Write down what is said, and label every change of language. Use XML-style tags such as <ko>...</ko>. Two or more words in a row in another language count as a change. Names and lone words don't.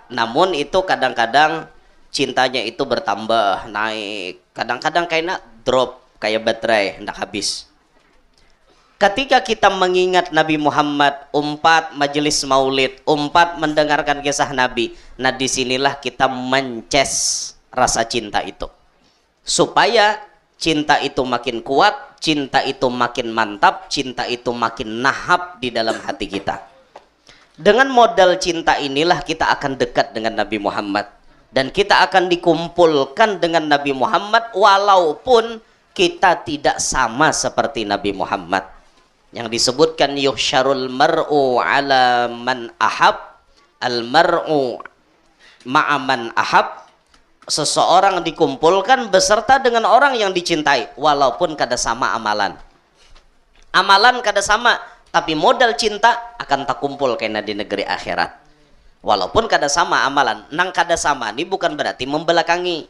<id>Namun itu kadang-kadang cintanya itu bertambah, naik. Kadang-kadang kayaknya drop kayak baterai hendak habis. Ketika kita mengingat Nabi Muhammad, umpat majelis maulid, umpat mendengarkan kisah Nabi, nah disinilah kita mences rasa cinta itu. Supaya cinta itu makin kuat, cinta itu makin mantap, cinta itu makin nahap di dalam hati kita. Dengan modal cinta inilah kita akan dekat dengan Nabi Muhammad. Dan kita akan dikumpulkan dengan Nabi Muhammad walaupun kita tidak sama seperti Nabi Muhammad. Yang disebutkan</id> <ar>يحشر المرء على من أحب المرء مع من أحب.</ar> <id>Seseorang dikumpulkan beserta dengan orang yang dicintai walaupun kada sama amalan.</id> <bjn>Amalan kada sama, tapi modal cinta akan tak kumpul kena di negeri akhirat. Walaupun kada sama amalan, nang kada sama ini bukan berarti membelakangi.</bjn>